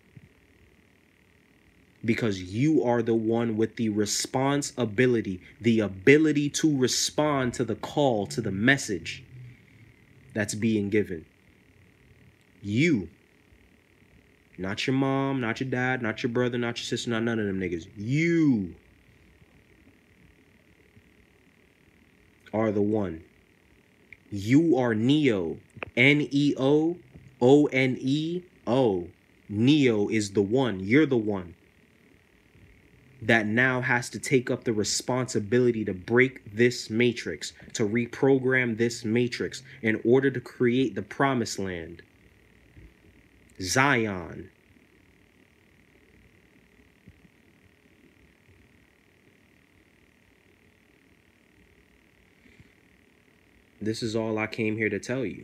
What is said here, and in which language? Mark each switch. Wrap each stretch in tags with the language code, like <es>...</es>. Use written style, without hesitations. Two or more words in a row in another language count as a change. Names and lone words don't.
<en>Because you are the one with the responsibility, the ability to respond to the call, to the message that's being given. You. Not your mom, not your dad, not your brother, not your sister, not none of them niggas. You are the one. You are Neo. N-E-O, O-N-E-O. Neo is the one. You're the one that now has to take up the responsibility to break this matrix, to reprogram this matrix in order to create the promised land. Zion. This is all I came here to tell you.</en>